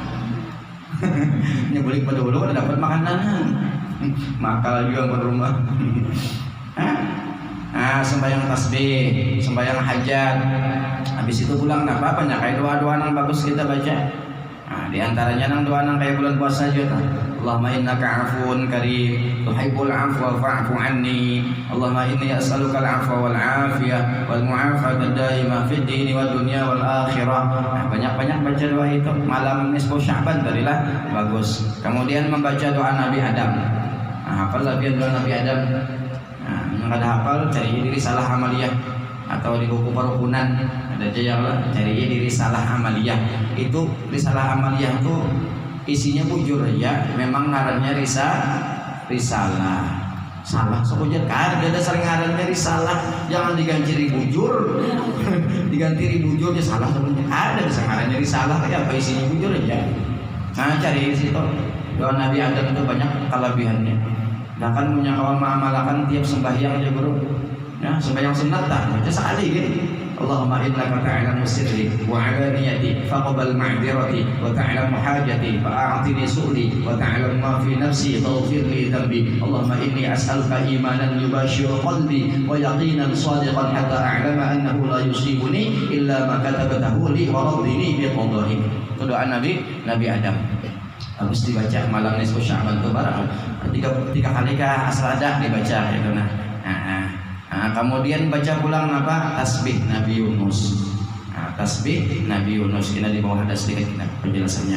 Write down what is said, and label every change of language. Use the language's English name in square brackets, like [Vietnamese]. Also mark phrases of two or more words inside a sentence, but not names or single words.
[Banjar] Ini boleh pada dulu ada dapat makanan. Makal juga ke rumah. Sembahyang tasbih, sembahyang hajat. Habis itu pulang apa banyak kayak doa-doa yang bagus kita baca. Di antaranya nang doa nang kayak bulan puasa aja ta. [Arabic] اللهم إنك عفو كريم تحب العفو فاعف عني. اللهم إني أسألك العفو والعافية والمعافاة الدائمة في الدين والدنيا والآخرة. [Banjar] Banyak-banyak baca doa itu malam nisfu Sya'ban tadilah bagus. Kemudian membaca doa Nabi Adam. Hafal lagi doa Nabi Adam. Yang ada hafal cari diri salah amaliyah atau di buku perukunan ada aja yang cari diri salah amaliyah. Itu risalah amaliyah itu isinya bujur ya, memang ngarannya risalah. Salah sebujur kan ada sering ngarannya risalah, jangan diganti bujur. Diganti bujur dia salah sebenarnya. Ada bisa ngarannya risalah ya apa isinya bujur aja. Nah, cari di situ. Doa Nabi Adam itu banyak kelebihannya. Bahkan punya kawan mengamalkan tiap sembahyang aja bro. Ya, sembahyang sunat tak baca sekali gitu. [Arabic] اللهم إنك تعلم سري وعلانيتي فاقبل معذرتي وتعلم حاجتي فأعطني سؤلي وتعلم ما في نفسي فاغفر لي ذنبي. اللهم إني أسألك إيمانا يباشر قلبي ويقينا صادقا حتى أعلم أنه لا يصيبني إلا ما كتبته لي ورضني بقضائي. [Banjar] Itu doa Nabi Adam. Harus dibaca malam nisfu Sya'ban itu barang 3 kali kah asradah dibaca itu nah. Kemudian baca pulang apa? Tasbih Nabi Yunus. Tasbih Nabi Yunus ini di bawah ada sedikit penjelasannya.